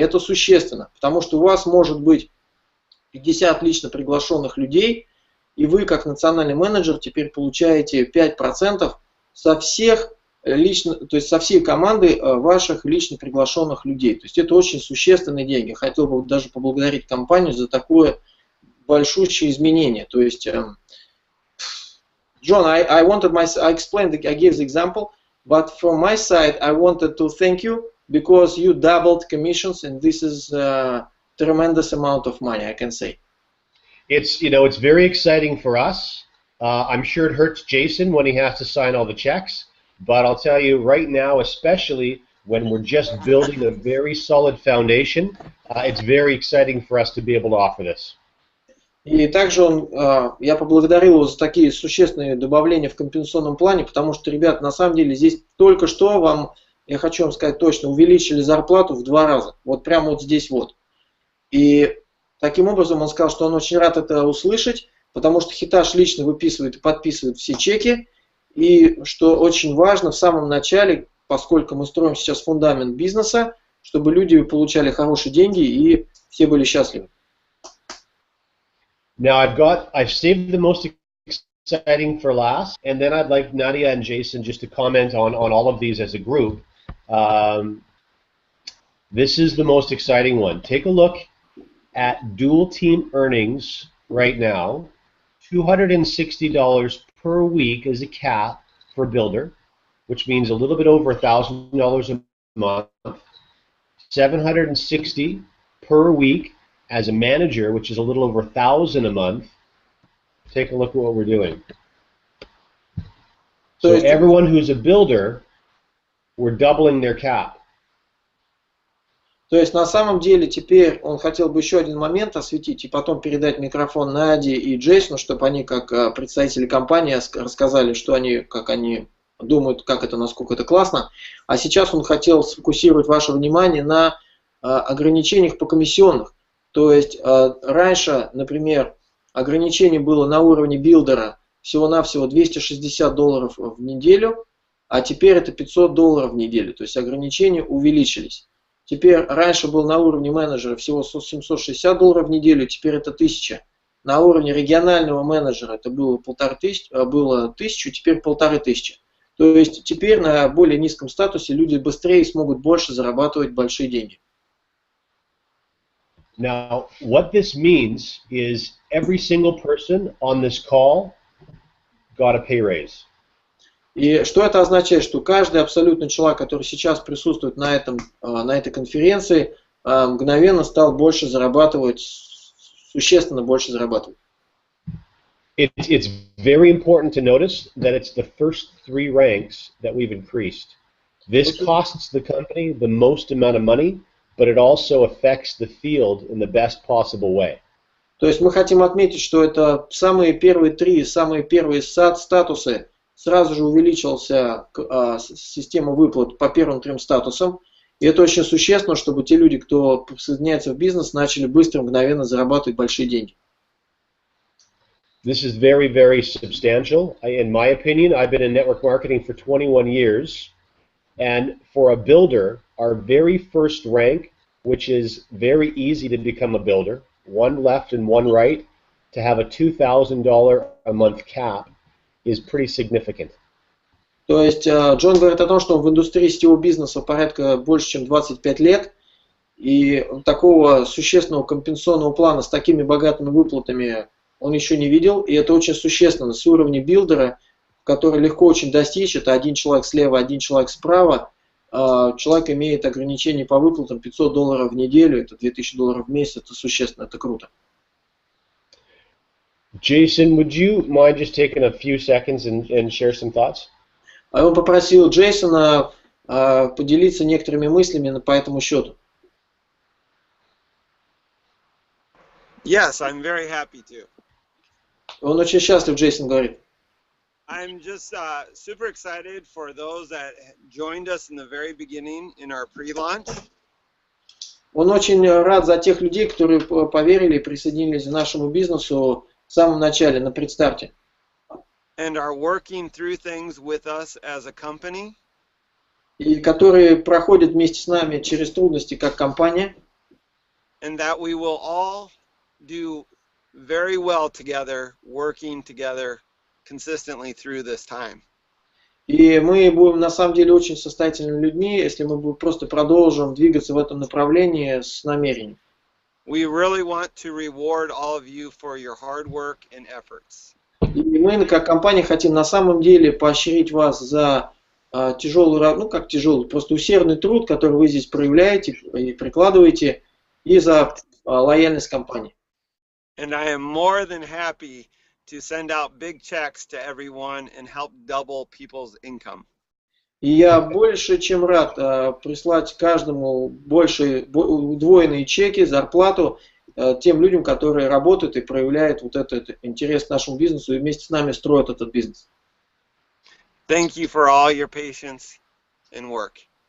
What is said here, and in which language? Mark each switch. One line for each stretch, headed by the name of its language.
Russian: Это существенно, потому что у вас может быть 50 лично приглашенных людей, и вы, как национальный менеджер, теперь получаете 5% со всех лично, то есть со всей команды ваших лично приглашенных людей. То есть это очень существенные деньги. Хотел бы даже поблагодарить компанию за такое большущее изменение. То есть,
English: John, I explained, I gave the example, but from my side, I wanted to thank you because you doubled commissions, and this is tremendous amount of money, I can say. It's, you know, it's very exciting for us. I'm sure it hurts Jason when he has to sign all the checks, but I'll tell you right now, especially when we're just building a very solid foundation, it's very exciting for us to be able to offer this.
Russian: И также я поблагодарил его за такие существенные добавления в компенсационном плане, потому что, ребят, на самом деле здесь только что вам, я хочу вам сказать точно, увеличили зарплату в 2 раза. Вот прямо вот здесь вот. И таким образом он сказал, что он очень рад это услышать, потому что Хиташ лично выписывает и подписывает все чеки. И что очень важно, в самом начале, поскольку мы строим сейчас фундамент бизнеса, чтобы люди получали хорошие деньги и все были счастливы.
English: Now I've saved the most exciting for last, and then I'd like Nadia and Jason just to comment on all of these as a group. This is the most exciting one. Take a look at dual team earnings right now. $260 per week is a cap for a builder, which means a little bit over $1,000 a month. $760 per week as a manager, which is a little over $1,000 a month. Take a look at what we're doing. So everyone who's a builder, we're doubling their cap.
Russian: То есть на самом деле теперь он хотел бы еще один момент осветить и потом передать микрофон Наде и Джейсону, чтобы они как представители компании рассказали, что они, как они думают, как это, насколько это классно. А сейчас он хотел сфокусировать ваше внимание на ограничениях по комиссионных. То есть раньше, например, ограничение было на уровне билдера всего-навсего $260 в неделю, а теперь это $500 в неделю. То есть ограничения увеличились. Теперь раньше был на уровне менеджера всего $760 в неделю, теперь это 1000. На уровне регионального менеджера это было 1000, теперь 1500. То есть теперь на более низком статусе люди быстрее смогут больше зарабатывать большие деньги.
English: Now, what this means is every single person on this call got a pay raise.
Russian: И что это означает? Что каждый абсолютно человек, который сейчас присутствует на этой конференции, мгновенно стал больше зарабатывать, существенно больше зарабатывать.
English: It's very important to notice that it's the first 3 ranks that we've increased. This costs the company the most amount of money, but it also affects the field in the best possible way.
Russian: То есть мы хотим отметить, что это самые первые статусы. Сразу же увеличилась система выплат по первым 3 статусам. И это очень существенно, чтобы те люди, кто присоединяется в бизнес, начали быстро, мгновенно зарабатывать большие деньги.
English: This is very, very substantial. In my opinion, I've been in network marketing for 21 years. And for a builder, our very first rank, which is very easy to become a builder, 1 left and 1 right, to have a $2,000 a month cap, is pretty significant.
Russian: То есть Джон говорит о том, что он в индустрии сетевого бизнеса порядка больше, чем 25 лет, и такого существенного компенсационного плана с такими богатыми выплатами он еще не видел, и это очень существенно. С уровня билдера, который легко очень достичь, это 1 человек слева, 1 человек справа, человек имеет ограничение по выплатам $500 в неделю, это $2000 в месяц, это существенно, это круто.
English: Jason, would you mind just taking a few seconds and share some thoughts?
Russian: Он попросил Джейсона поделиться некоторыми мыслями по этому счету.
English: Yes, I'm very happy to.
Russian: Он очень счастлив, Джейсон говорит.
English: I'm just super excited for those that joined us in the very beginning in our pre-launch.
Russian: Он очень рад за тех людей, которые поверили и присоединились к нашему бизнесу в самом начале, на предстарте.
English: And are working through things with us as a company.
Russian: И которые проходят вместе с нами через трудности как компания.
English: And that we will all do very well together, working together consistently through this time.
Russian: И мы будем на самом деле очень состоятельными людьми, если мы просто продолжим двигаться в этом направлении с намерением.
English: We really want to reward all of you for your hard work and efforts.
Russian: И мы, как компания, хотим на самом деле поощрить вас за тяжелый, просто усердный труд, который вы здесь проявляете и прикладываете, и за лояльность компании.
English: And I am more than happy to send out big checks to everyone and help double people's income.
Russian: И я больше чем рад прислать каждому удвоенные чеки, зарплату тем людям, которые работают и проявляют вот этот интерес к нашему бизнесу и вместе с нами строят этот бизнес.
English: Thank you for all your patience and work.